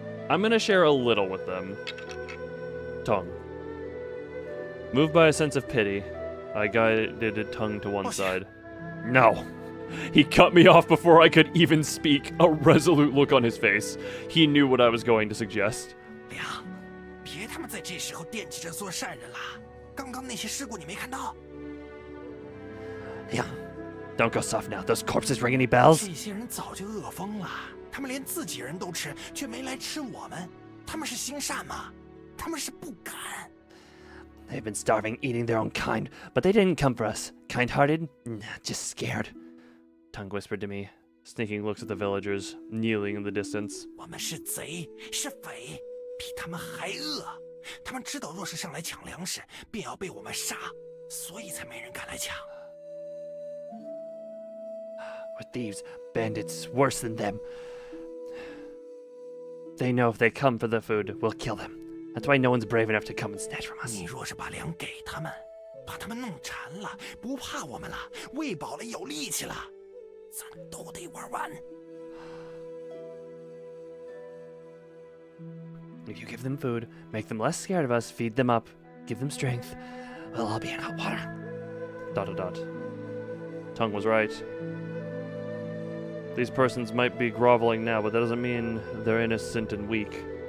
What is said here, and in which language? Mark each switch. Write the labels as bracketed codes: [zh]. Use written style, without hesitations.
[en] I'm gonna share a little with them. Tongue. Moved by a sense of pity, I guided Tongue to one side. No! He cut me off before I could even speak, a resolute look on his face. He knew what I was going to suggest. [zh] 梁，别他妈在这时候惦记着做善人啦！刚刚那些事故你没看到？ [en] Yeah. Don't go soft now. Those corpses ring any bells? [zh] 这些人早就饿疯了，他们连自己人都吃，却没来吃我们。他们是心善吗？他们是不敢。 [en] They've been starving, eating their own kind, but they didn't come for us. Kind-hearted? Nah, just scared. Tongue whispered to me, sneaking looks at the villagers, kneeling in the distance. [zh] 我们是贼，是匪，比他们还饿。他们知道若是上来抢粮食，便要被我们杀，所以才没人敢来抢。 [en] We're thieves, bandits, worse than them. They know if they come for the food, we'll kill them. That's why no one's brave enough to come and snatch from us. [zh] 你若是把粮给他们，把他们弄馋了，不怕我们了，喂饱了，有力气了，咱都得玩完。 [en] If you give them food, make them less scared of us, feed them up, give them strength, we'll all be in hot water. ... Tongue was right. These persons might be groveling now, but that doesn't mean they're innocent and weak.